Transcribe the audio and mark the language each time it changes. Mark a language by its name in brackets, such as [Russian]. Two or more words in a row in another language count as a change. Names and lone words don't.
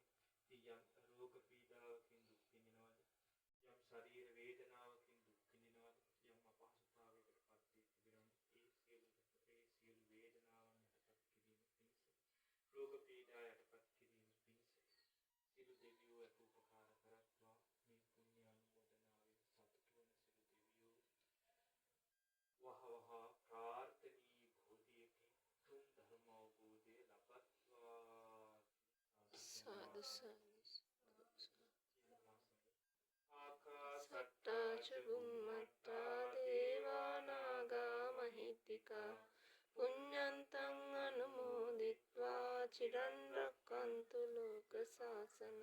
[Sinhala] ඉතින් යම් රෝග පීඩාවකින් දුක් විඳිනවද, යම් ශරීර වේදනාවකින් දුක් විඳිනවද, යම් අපහසුතාවයකටපත් වී තිබෙනවද, ඒ සියලු වේදනාවන් යටපත් කිරීම පිණිස, රෝග පීඩා යටපත් කිරීම පිණිස සියලු දෙවියෝ උපකාර කරත්වා. මේ පුණ්‍ය අනුමෝදනාවෙන් සතුට වන සියලු දෙවියෝ වහවහ ප්‍රාර්ථනීය බෝධියකින් තුන් ධර්ම අවබෝධය ලබත්වා. සාදු සාදු. [Pali] ආකාසට්ටා ච බුම්මට්ටා දේවා නාග මහිත්‍තිකා පුඤ්ඤන්තං අනුමෝදිත්වා චිරන් රක්ඛන්තු ලෝක සාසන.